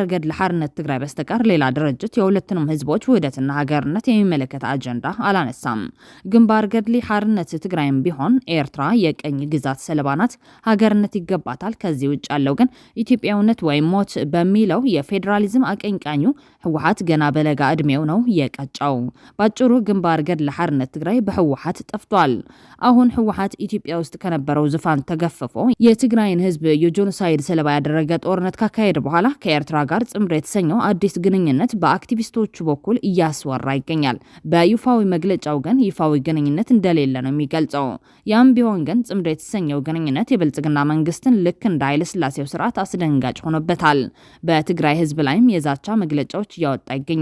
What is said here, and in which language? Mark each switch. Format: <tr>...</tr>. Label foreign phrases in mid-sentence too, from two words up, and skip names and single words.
<am>ገድለ ሓርነት ትግራይ በስተቀር ሌላ ድርጅት የሁለቱንም ህዝቦች ውህደትና ሀገርነት የሚመለከት አጀንዳ አላነሳም። ግንባር ገድለ ሓርነት ትግራይም ቢሆን ኤርትራ የቀኝ ግዛት ሰለባ ናት፣ ሀገርነት ይገባታል፣ ከዚህ ውጭ ያለው ግን ኢትዮጵያዊነት ወይም ሞት በሚለው የፌዴራሊዝም አቀንቃኙ ህወሓት ገና በለጋ እድሜው ነው የቀጫው። ባጭሩ ግንባር ገድለ ሓርነት ትግራይ በህወሓት ጠፍቷል። አሁን ህወሓት ኢትዮጵያ ውስጥ ከነበረው ዙፋን ተገፍፎ የትግራይን ህዝብ የጄኖሳይድ ሰለባ ያደረገ ጦርነት ካካሄደ በኋላ ከኤርትራ ጋር ጽምዶ የተሰኘው አዲስ ግንኙነት በአክቲቪስቶቹ በኩል እያስወራ ይገኛል። በይፋዊ መግለጫው ግን ይፋዊ ግንኙነት እንደሌለ ነው የሚገልጸው። ያም ቢሆን ግን ጽምዶ የተሰኘው ግንኙነት የብልጽግና መንግስትን ልክ እንደ ኃይለ ሥላሴው ስርዓት አስደንጋጭ ሆኖበታል። በትግራይ ህዝብ ላይም የዛቻ መግለጫዎች እያወጣ ይገኛል።</am>